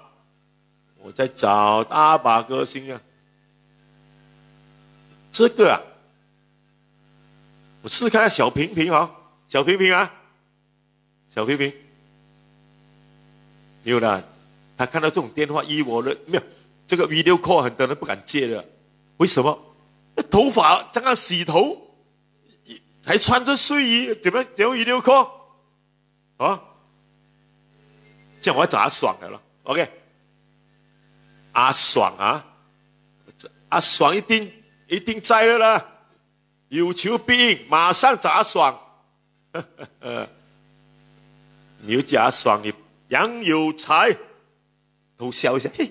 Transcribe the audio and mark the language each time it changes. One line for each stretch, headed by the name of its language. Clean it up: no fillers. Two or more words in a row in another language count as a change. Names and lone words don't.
Chinese: 我再找大把歌星啊。這個啊，我試看下小平平啊，小平平，沒有啦。他看到這種電話我的沒有，這個
English: video call
Chinese: 很多人不敢接的，為什麼？頭髮剛剛洗頭，還穿着睡衣，怎麼
English: video call？
Chinese: 啊，這樣我要找阿爽的了 ，OK？阿爽啊，阿爽一定在了啦，有求必應，馬上找阿爽。你又叫阿爽，你楊有才，偷笑一下。